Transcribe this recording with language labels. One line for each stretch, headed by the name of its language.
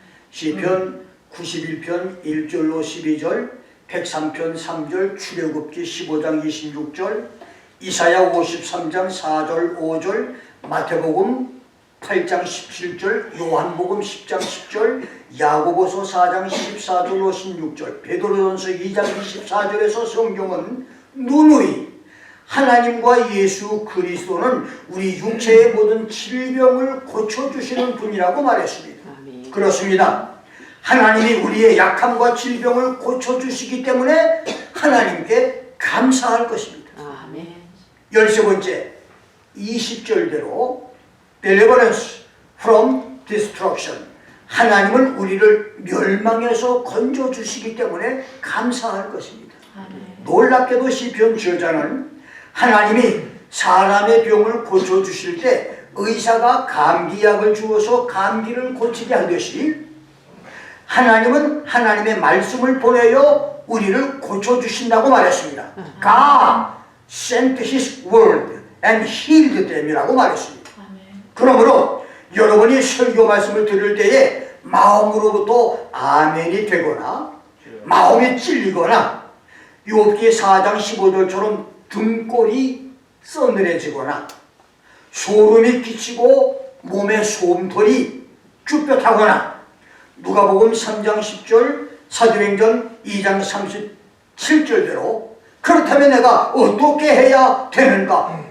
Korean: 시편 91편 1절로 12절, 103편 3절, 출애굽기 15장 26절, 이사야 53장 4절 5절, 마태복음 8장 17절, 요한복음 10장 10절, 야고보서 4장 14절로 16절, 베드로전서 2장 24절에서 성경은 누누이 하나님과 예수 그리스도는 우리 육체의 모든 질병을 고쳐주시는 분이라고 말했습니다. 그렇습니다. 하나님이 우리의 약함과 질병을 고쳐주시기 때문에 하나님께 감사할 것입니다. 아멘. 13번째 20절대로
English: deliverance from destruction.
Korean: 하나님은 우리를 멸망에서 건져주시기 때문에 감사할 것입니다. 아멘. 놀랍게도 시편 저자는 하나님이 사람의 병을 고쳐주실 때 의사가 감기약을 주어서 감기를 고치게 하듯이 하나님은 하나님의 말씀을 보내어 우리를 고쳐주신다고 말했습니다.
English: God sent His word and healed them이라고
Korean: 말했습니다. 아멘. 그러므로 여러분이 설교 말씀을 들을 때에 마음으로부터 아멘이 되거나 마음이 찔리거나 욥기 4장 15절처럼 등골이 서늘해지거나 소름이 끼치고 몸에 솜털이 쭈뼛하거나 누가복음 3장 10절 사도행전 2장 37절대로 그렇다면 내가 어떻게 해야 되는가?